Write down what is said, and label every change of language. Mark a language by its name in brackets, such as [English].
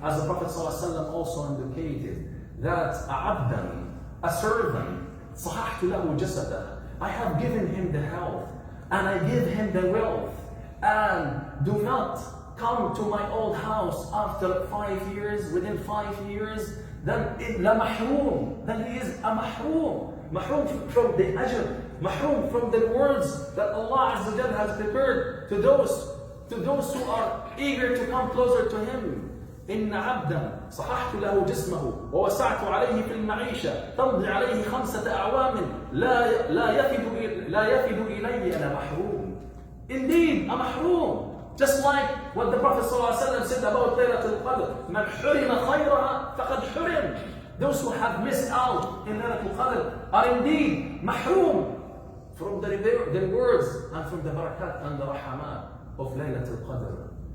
[English] As the Prophet ﷺ also indicated that a servant, [Arabic] صَحَحْتُ لَهُ جَسَدَهُ, [English] I have given him the health and I give him the wealth, and do not come to my old house after 5 years, within 5 years, then [Arabic] لَمَحْرُوم, [English] then he is a mahroom. Mahroom from the ajr, mahroom from the rewards that Allah Azza wa Jalla has prepared to those who are eager to come closer to Him. [Arabic] إن عبدا صححت له جسمه ووسعت عليه في المعيشة تمضي عليه 5 أعوام لا يفد إلي أنا محروم. [English] Indeed, a mahroom. Just like what the Prophet ﷺ said about Laylatul Qadr. [Arabic] من حرم خيرها فقد حرم. [English] Those who have missed out in Laylatul Qadr are indeed mahroom from the rewards and from the barakat and the rahamat of Laylatul Qadr.